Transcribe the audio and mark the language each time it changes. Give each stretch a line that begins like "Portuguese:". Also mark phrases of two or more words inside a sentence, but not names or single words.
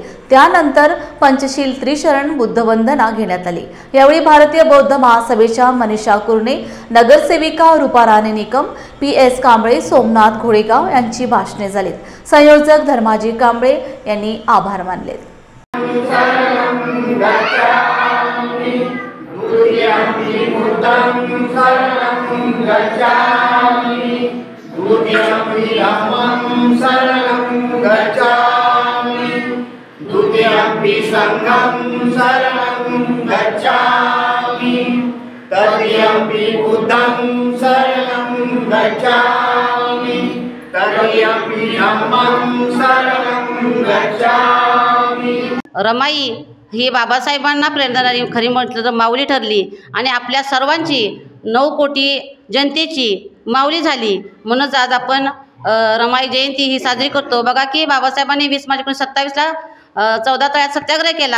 Marathi: त्यानंतर पंचशील त्रिशरण बुद्धवंदना घेण्यात आली। यावेळी भारतीय बौद्ध महासभेच्या मनीषा कुर्णे, नगरसेविका रूपा राणे निकम, PS कांबळे, सोमनाथ घोडेगाव यांची भाषणे झालीत। संयोजक धर्माजी कांबळे यांनी आभार मानले।
Pali: शरणं गच्छामि द्वितीयंपि बुद्धं शरणं गच्छामि द्वितीयंपि धम्मं शरणं गच्छामि द्वितीयंपि संघं शरणं गच्छामि तृतीयंपि बुद्धं शरणं गच्छामि तृतीयंपि धम्मं शरणं गच्छामि।
Marathi: रमाई ही बाबासाहेबांना प्रेरणा देणारी खरी म्हटलं तर माऊली ठरली आणि आपल्या सर्वांची 9 कोटी जनतेची माऊली झाली। म्हणूनच आज आपण रमाई जयंती ही साजरी करतो। बघा की बाबासाहेबांनी 20 मार्च 1927ला 14 तळ्यात सत्याग्रह केला।